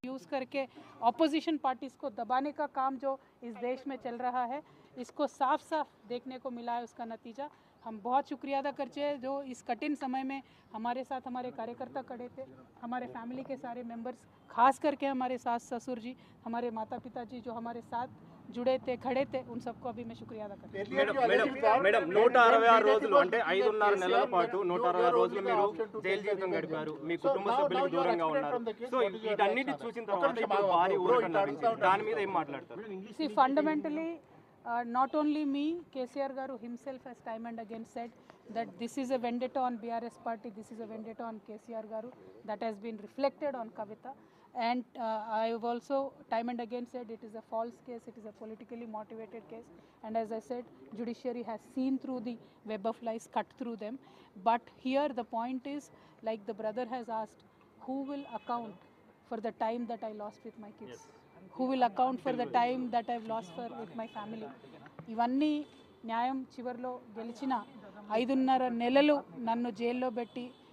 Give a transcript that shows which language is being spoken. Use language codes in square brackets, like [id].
[hi] Use करके opposition parties को दबाने का काम जो इस देश में चल रहा है, इसको साफ साफ देखने को मिला है। उसका नतीजा हम बहुत शुक्रिया अदा करते हैं, जो इस कठिन समय में हमारे साथ हमारे कार्यकर्ता खड़े थे, हमारे फैमिली के सारे मेंबर्स, खास करके हमारे सास ससुर जी, हमारे माता पिता जी जो हमारे साथ जुड़े थे, खड़े थे, उन सबको अभी मैं शुक्रिया अदा करती हूँ। [te] మేడం 166 రోజులు అంటే 5.5 నెలల పాటు 166 రోజులు మీరు జైలు జీవితం గడిపారు. మీ కుటుంబ సభ్యులకు దూరంగా ఉన్నారు. సో వీటన్నిటి చూసిన తర్వాత ఇప్పుడు భారీ ఊరట లభించింది. దాని మీద ఏం మాట్లాడతారు? [en] See, fundamentally, not only me, KCR Garu himself has time and again said that this is a vendetta on BRS party, this is a vendetta on KCR Garu, that has been reflected on Kavita. And I have also time and again said it is a false case, it is a politically motivated case. And as I said, judiciary has seen through the web of lies, cut through them. But here the point is, like the brother has asked, who will account for the time that I lost with my kids? Who will account for the time that I've lost with my family? [te] ఇవన్నీ న్యాయం చివరిలో గెలిచిన 5.5 నెలలు నన్ను జైల్లో పెట్టి